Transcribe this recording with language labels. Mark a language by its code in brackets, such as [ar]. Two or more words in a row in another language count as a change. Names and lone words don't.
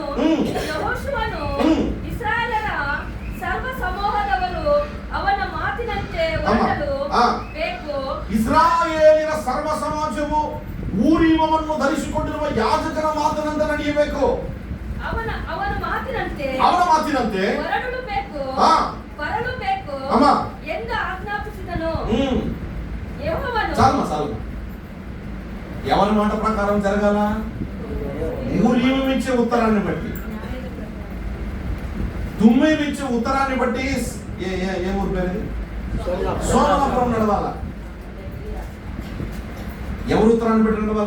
[kn] ಯೆಹೋಶುವನು ಇಸ್ರಾಯೇಲರ ಸರ್ವ ಸಮೂಹದವರು ಅವನ ಮಾತಿನಂತೆ ಹೊರಡಲು ಬೇಕು. ಇಸ್ರಾಯೇಲಿನ ಸರ್ವ ಸಮಾಜವು ಊರೀಮವನ್ನು ಧರಿಸಿಕೊಂಡಿರುವ ಯಾಜಕನ ಮಾತಿನಂತೆ ನಡೆಯಬೇಕು. ಅವನ ಮಾತಿನಂತೆ ಹೊರಡಲು ಬೇಕು ಎಂದು ಆಜ್ಞಾಪಿಸಿದನು. [te] యెహోవను ఎవరి మాట ప్రకారం జరగాల? ఊరీము ఇచ్చే ఉత్తరాన్ని బట్టి, తుమ్మీము ఇచ్చే ఉత్తరాన్ని బట్టి ఏ ఊరు పేరు? సోమవారం నడవాల. ఎవరు ఉత్తరాన్ని బట్టి నడవాల?